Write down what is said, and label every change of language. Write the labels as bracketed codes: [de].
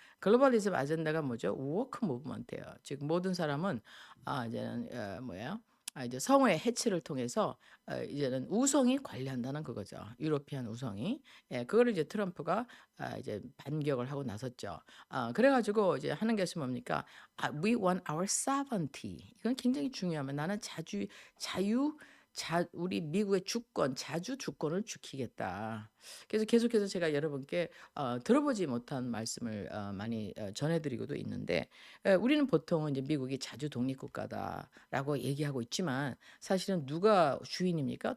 [ko] 글로벌리즘 아젠다가 뭐죠? 워크 무브먼트예요. 즉 모든 사람은 이제는 뭐예요? 이제 성의 해체를 통해서 이제는 우성이 관리한다는 그거죠. 유로피안 우성이. 예, 그거를 이제 트럼프가 이제 반격을 하고 나섰죠. 그래가지고 이제 하는 것이 뭡니까? [en] We want our sovereignty. [ko] 이건 굉장히 중요하면 나는 자유, 우리 미국의 주권, 자주 주권을 지키겠다. 그래서 계속해서 제가 여러분께 들어보지 못한 말씀을 많이 전해드리고도 있는데 우리는 보통은 이제 미국이 자주 독립국가다라고 얘기하고 있지만 사실은 누가 주인입니까?